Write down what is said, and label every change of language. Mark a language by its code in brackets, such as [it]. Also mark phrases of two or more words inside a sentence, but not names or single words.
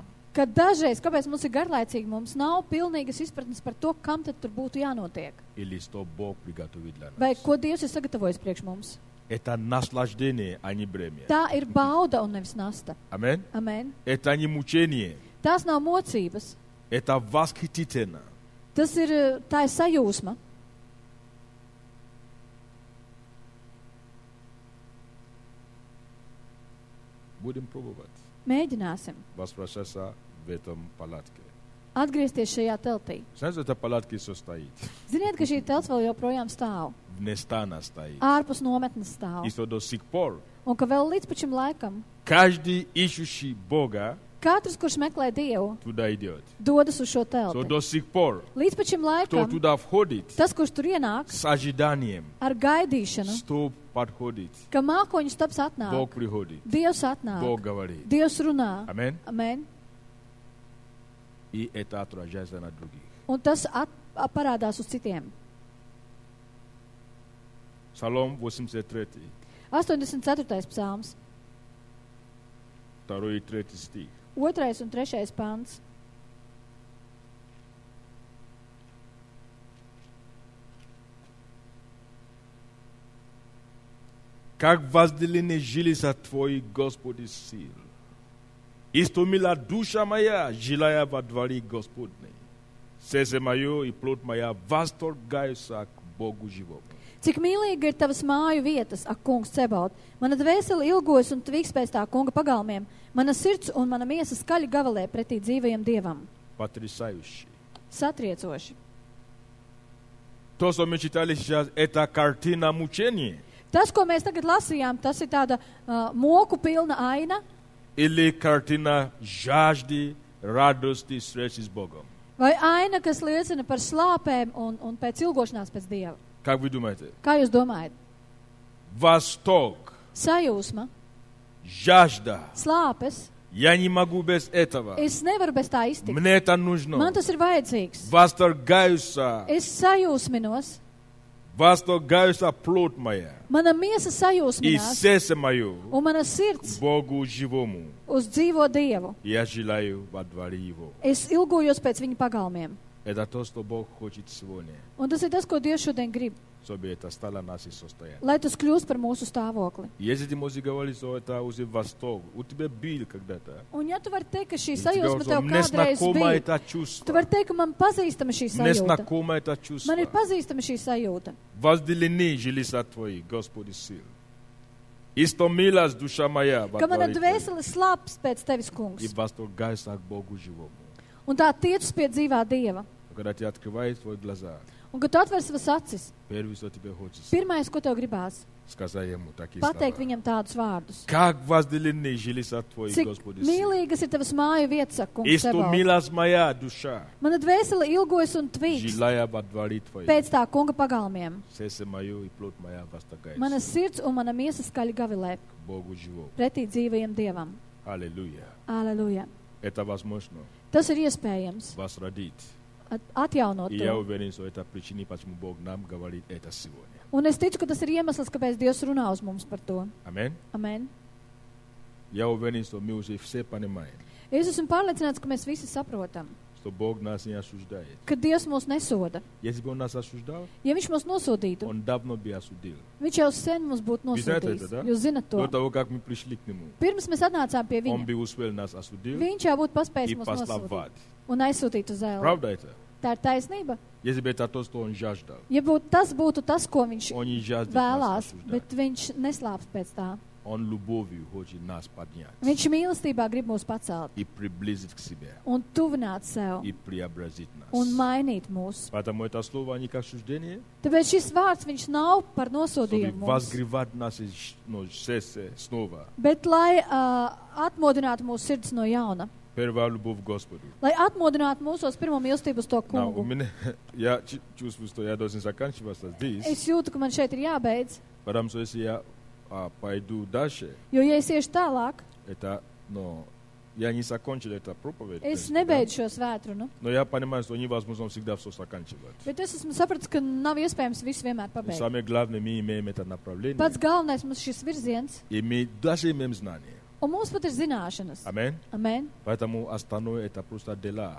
[lv] ka dažreiz, kāpēc mums ir garlaicīgi, mums nav pilnīgas izpratnes par to, kam tad tur būtu jānotiek. [ru] Или что Бог приготовит для [lv] Vai [ru] нас. [lv] ko Dievs ir sagatavojis priekš mums. [ru] Это наслаждение, а не бремя. [lv] Tā ir bauda un nevis nasta. [ru] Аминь. [lv] Amen. [ru] Это не мучение. [lv] Tās nav mocības. [ru] Это восхитительно. [lv] Tas ir, tā ir sajūsma. [ru] Будем пробовать [lv] Mēģināsim [ru] возвращаться в этом палатке. [lv] atgriezties šajā teltī. [ru] Знаете, эта палатка стоит. [lv] Ziniet, ka šī telts vēl joprojām stāv. [ru] Вне стана стоит. [lv] Ārpus nometnes [ru] И [lv] stāv. [ru] что до сих пор [lv] Un ka vēl līdz pašam laikam [ru] каждый ищущий Бога [lv] katrs, kurš meklē Dievu, [ru] туда идет. [lv] dodas uz šo [ru] Что [lv] telti. [ru] до сих пор [lv] Līdz pašam [ru] кто [lv] laikam [ru] туда входит [lv] tas, kurš tur ienāk [ru] с ожиданием, [lv] ar gaidīšanu, [ru] что подходит, [lv] ka mākoņu stabs [ru] Бог [lv] atnāk, [ru] приходит, [lv] Dievs atnāk, [ru] Бог говорит. [lv] Dievs runā. [ru] Аминь. [lv] Amen. [ru] И это отражается на других. [lv] Un tas parādās uz citiem. [ru] Псалом 83, [lv] 84. psalms, [ru] 2 и 3 стих. [lv] 2. un 3. pants. [ru] Как возделены жилища Твои, Господи, сил. Истомила душа моя, желая во дворе Господней. Сердце мое и плоть моя восторгаются к Богу живому. [lv] Cik mīlīgi ir tavas māju vietas, ak, kungs Cebaut. Mana dvēsele ilgojas un tvīks pēc tā kunga pagalmiem. Mana sirds un mana miesa skaļi gavalē pretī dzīvajam Dievam. [ru] Потрясающе. [lv] Satriecoši. [ru] То, что мы читали сейчас, это картина мучения. [lv] Tas, ko mēs tagad lasījām, tas ir tāda moku pilna aina [ru] Или картина жажды, радости, встречи с Богом. [lv] vai aina, kas liecina par slāpēm un pēc ilgošanās pēc Dieva. [ru] Как вы думаете? [lv] Kā jūs domājat? [ru] Восторг, [lv] Sajūsma, [ru] жажда. [lv] slāpes. [ru] Я не могу без этого. [lv] Es nevaru bez tā iztikt. [ru] Мне это нужно. [lv] Man tas ir vajadzīgs. [ru] Восторгаются. [lv] Es sajūsminos. [ru] Восторгаются плоть моя [lv] Mana miesa [ru] и [lv] sajūsminās. [ru] сердце мое [lv] Un mana sirds [ru] Богу живому. [lv] uz dzīvo Dievu. [ru] Я желаю во дворе Его. [lv] Es ilgojos pēc viņa pagalmiem. [ru] Это то, что Бог хочет сегодня, [lv] Un tas ir tas, ko Dievs šodien grib. [ru] чтобы это стало нашим состоянием. [lv] Lai tas kļūst par mūsu stāvokli. [ru] Если ты можешь говорить, что это уже восторг, у тебя был когда-то. [lv] Un ja tu vari teikt, ka šī [ru] И тебе [lv] sajūsma [ru] говорят, [lv] tev [ru] мне [lv] kādreiz [ru] знакомо [lv] bija, [ru] это [lv] tu [ru] чувство. [lv] vari teikt, ka man pazīstama šī [ru] Мне [lv] sajūta. [ru] знакомо это чувство. [lv] Man ir pazīstama šī sajūta. [ru] Возделены жилища Твои, Господи, сил. Истомилась душа моя во [lv] Ka mana [ru] дворе Твоем. [lv] dvēsele slāps pēc tevis, [ru] И [lv] kungs. [ru] восторгайся к Богу живому. [lv] Un tā tiec pie dzīvā Dieva. [ru] Когда ты открываешь твои глаза, [lv] Un, kad tu atver savas acis, [ru] первое, что тебе хочется, [lv] pirmais, ko tev gribās, [ru] сказать ему такие [lv] pateikt [ru] слова. [lv] viņam tādus vārdus. [ru] Как возделены жилиса твои, [lv] Cik [ru] Господи, [lv] mīlīgas ir tavas māju vietas, saka kungs Sebaot. [ru] истомилась моя душа, [lv] Mana dvēsele ilgojas un tvīks [ru] желая во дворе твои. [lv] pēc tā kunga pagalmiem. [ru] Сердце мое и плоть моя восторгается [lv] Mana sirds un mana miesa skaļi gavilē [ru] к Богу живому. [lv] pretī dzīvajam Dievam. [ru] Аллилуйя. [lv] Aleluja. [ru] Это возможно [lv] Tas ir iespējams [ru] возродить. [lv] atjaunot [ru] И я [lv] to. [ru] уверен, что это причина, почему Бог нам говорит это сегодня. [lv] Un es ticu, ka tas ir iemesls, kāpēc Dievs runā uz mums par to. [ru] Аминь. [lv] Amen. [ru] Я уверен, что мы уже все понимаем, [lv] Es esmu pārliecināts, ka mēs visi saprotam, [ru] что Бог нас не осуждает. [lv] ka Dievs mūs nesoda. [ru] Если бы Он нас осуждал, [lv] Ja Viņš mūs nosodītu, [ru] Он давно бы осудил. [lv] Viņš jau sen mums būtu Jūs zināt nosodījis. [ru] это, да? [lv] Jūs zinat [ru] До [lv] to. [ru] того, как мы пришли к Нему, [lv] Pirms mēs atnācām pie [ru] Он [lv] viņa, [ru] бы успел нас осудил [lv] viņš jau būtu [ru] и [lv] paspējis mūs [ru] послал в [lv] nosodīt [ru] ад. [lv] un aizsūtīt uz zēlu. [ru] Правда это? [lv] Tā ir taisnība. [ru] Если бы это то, что Он жаждал, [lv] Ja tas būtu tas, ko viņš [ru] Он не жаждет нас [lv] vēlās, [ru] осуждать. [lv] bet viņš neslāps pēc tā. [ru] Он любовью хочет нас поднять [lv] Viņš mīlestībā grib mūs pacelt [ru] и приблизить к себе, [lv] un tuvināt sev [ru] и преобразить [lv] un [ru] нас. [lv] mainīt mūs. [ru] Поэтому это слово не как осуждение, [lv] Tāpēc šis vārds viņš nav par [ru] чтобы [lv] nosodījumu mums, [ru] возгревать наше сердце снова. [lv] bet lai atmodinātu mūsu sirds no jauna. [ru] Первая любовь к Господу. [lv] Lai atmodinātu mūsos pirmo mīlestību uz to [ru] Но у [lv] kungu. [ru] меня, я чувствую, что я должен заканчиваться здесь, [lv] Es jūtu, ka man šeit ir jābeidz, [ru] потому что если я пойду дальше, [lv] jo ja es iešu tālāk, [ru] это, я не закончил эту проповедь. в [lv] es [ru] принципе, да. [lv] nebeidzu šo svētrunu. [ru] Но я понимаю, что невозможно всегда все заканчивать. [lv] Bet es esmu sapratis, ka nav iespējams visu vienmēr [ru] И [lv] pabeigt. [ru] самое главное, мы имеем это направление, [lv] Pats galvenais mums šis virziens, [ru] и мы даже имеем знание. [lv] un mums pat ir zināšanas. [ru] Аминь. [lv] Amen. [ru] Поэтому остальное это просто дела.